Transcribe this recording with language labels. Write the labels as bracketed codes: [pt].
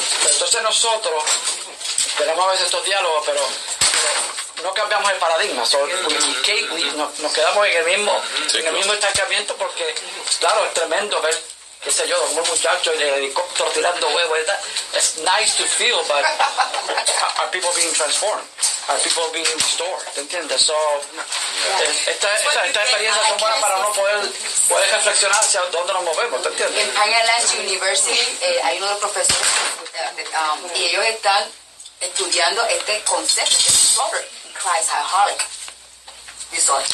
[es] Entonces nosotros tenemos a veces estos diálogos, pero no cambiamos el paradigma. So, nos quedamos en el mismo estancamiento porque, claro, es tremendo ver, qué sé yo, un muchacho en el helicóptero tirando huevos. [en] It's nice to feel, but are people being transformed? Are people being restored? [es] ¿Te entiendes? So, esta experiencia son buenas para uno poder reflexionar hacia dónde nos movemos. ¿Te entiendes? En Pioneer University hay uno de los profesores y ellos están estudiando este concepto de Christaholic disorder.